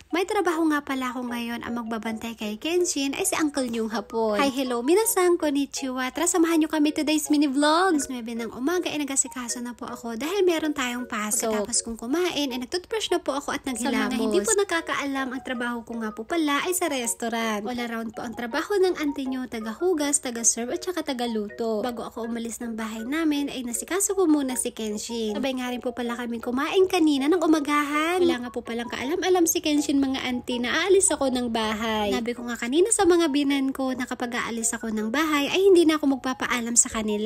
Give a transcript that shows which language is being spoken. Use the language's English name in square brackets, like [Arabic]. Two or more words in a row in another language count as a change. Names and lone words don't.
[Filipino] May trabaho nga pala ako ngayon. Ang magbabantay kay Kenshin ay si Uncle Nyong hapon. [English] Hi, hello, [Japanese] みなさん、こんにちは. [Filipino] Tara, samahan nyo kami [English] today's mini vlog. [Filipino] Alas 9 ng umaga ay nagasikaso na po ako dahil meron tayong pasok. Tapos kung kumain ay nagtoothbrush na po ako at naghilamos. Sa mga hindi po nakakaalam, ang trabaho ko nga po pala ay sa restaurant. [English] All around [Filipino] po ang trabaho ng auntie nyo, taga-hugas, taga-serve at saka taga-luto. Bago ako umalis ng bahay namin ay nasikaso ko muna si Kenshin. Sabay nga rin po pala kami kumain kanina ng umagahan. Wala nga po palang kaalam-alam si Kenshin mga auntie na aalis ako ng bahay. Sabi ko nga kanina sa mga binan ko na kapag aalis ako ng bahay ay hindi na ako magpapaalam sa kanila.